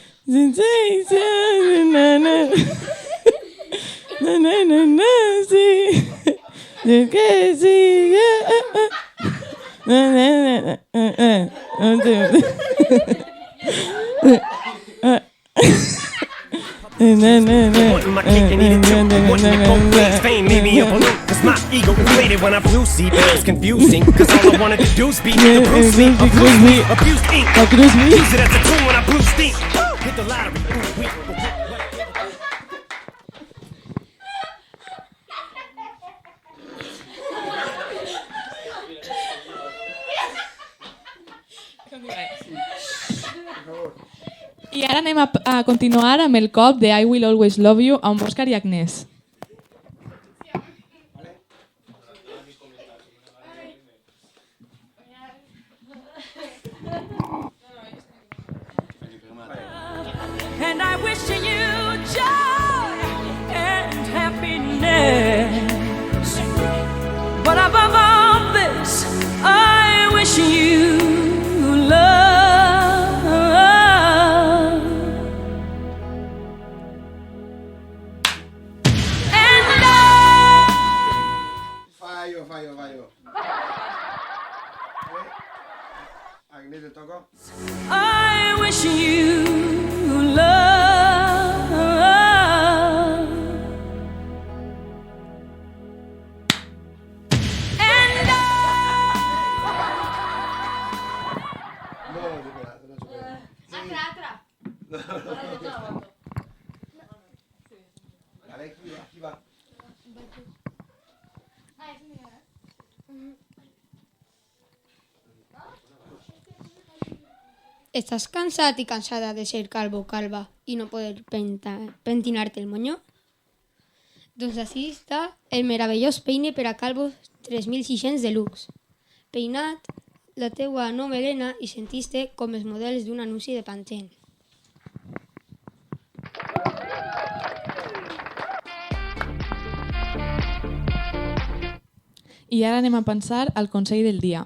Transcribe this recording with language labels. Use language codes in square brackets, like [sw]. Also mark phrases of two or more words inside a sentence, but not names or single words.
[en] Sensation, na na. Na na na na, [es] sí. Es que sí. Na na [en] Wanting my cake and eat it too. Wanting it both ways. Fame made me a balloon. Cause my ego inflated when I flew. See, but it's confusing. Cause all I wanted to do is be the Bruce Lee. Abuse me, abuse ink. Use it as a tool when I blew steam. Hit the lottery. Ooh, wait. [ca] I ara anem a continuar amb el cop de I Will Always Love You amb Òscar i Agnès. [en] And I wish you joy and happiness. But above all this, I wish you love. [es] Fallo. Agnès, te toco. [en] I wish you love. And [es] No, supera. Vale, aquí va. ¿Estás cansada y cansada de ser calvo o calva y no poder pentinarte el moño? [ca] Doncs així està el meravellós peine per a calvos 3600 Deluxe. Peinat la teua no melena i sentiste com els models d'un anunci de Pantene. I ara anem a pensar al consell del dia.